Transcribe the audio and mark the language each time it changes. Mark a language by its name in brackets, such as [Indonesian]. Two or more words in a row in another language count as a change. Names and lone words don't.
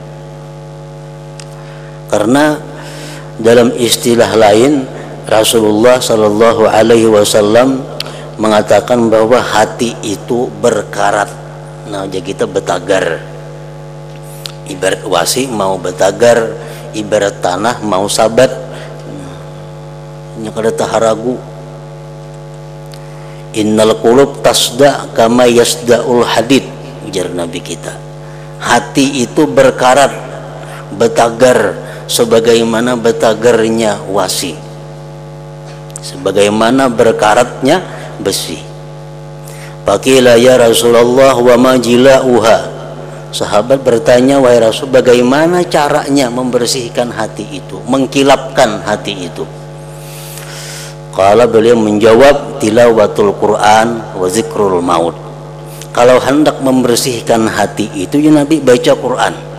[Indonesian] Karena dalam istilah lain Rasulullah [Arabic] صلى الله عليه وسلم [Indonesian] mengatakan bahwa hati itu berkarat. [Banjar] Nah, jadi kita betagar. Ibarat wasi mau betagar, ibarat tanah mau sabat. Nyakada taharagu. [Arabic] إن القلوب تصدأ كما يصدأ الحديد, [Banjar] ujar Nabi kita. Hati itu berkarat, betagar sebagaimana betagarnya wasi, sebagaimana berkaratnya besi. [Arabic] فقيل يا رسول الله وما جلاؤها. [Indonesian] Sahabat bertanya, wahai Rasul, bagaimana caranya membersihkan hati itu, mengkilapkan hati itu? Kalau beliau menjawab, [Arabic] تلاوة القرآن وذكر الموت. [Indonesian] Kalau hendak membersihkan hati itu, ya Nabi baca Quran.